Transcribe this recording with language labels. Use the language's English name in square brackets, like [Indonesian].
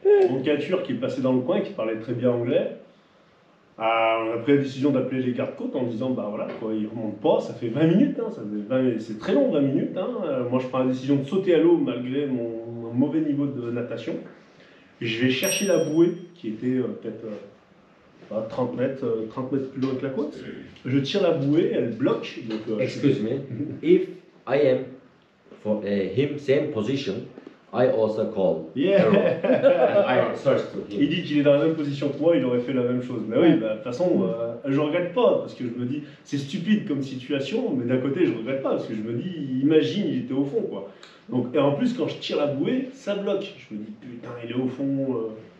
[French] Mon cature qui est passé dans le coin, qui parlait très bien anglais, on a pris la décision d'appeler les gardes-côtes en disant bah voilà, quoi, ils remontent pas, ça fait 20 minutes, hein, c'est très long 20 minutes. Hein. Moi je prends la décision de sauter à l'eau malgré mon mauvais niveau de natation. Je vais chercher la bouée qui était peut-être 30 mètres plus loin que la côte. Je tire la bouée, elle bloque. Donc, [English] Excuse me, if I am for him same position, I also call. Yeah. And I search to him. [French] Il dit qu'il est dans la même position que moi, il aurait fait la même chose. Mais oui, bah, de toute façon, je regrette pas, parce que je me dis, c'est stupide comme situation, mais d'un côté, je regrette pas, parce que je me dis, imagine, il était au fond, quoi. Donc, et en plus, quand je tire la bouée, ça bloque. Je me dis, putain, il est au fond.